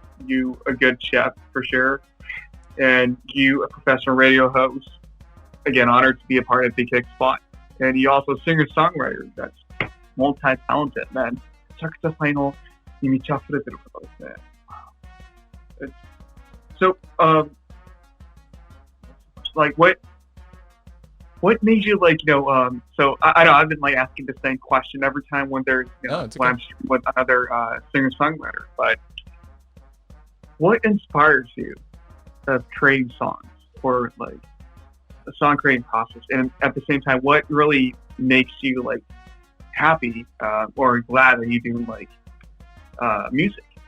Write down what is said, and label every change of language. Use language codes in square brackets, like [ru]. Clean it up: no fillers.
[en] you a good chef for sure, and you a professional radio host. Again, honored to be a part of the Kickspot. And you also singer-songwriter that's multi-talented, man. [ja] めちゃくちゃ才能に満ち溢れてる方ですね。 [en] So, like what made you like, so I know I've been like asking the same question every time when there's, when I'm with another singer-songwriter, but what inspires you of creating songs or like the song creating process, and at the same time, what really makes you like happy or glad that you do like music?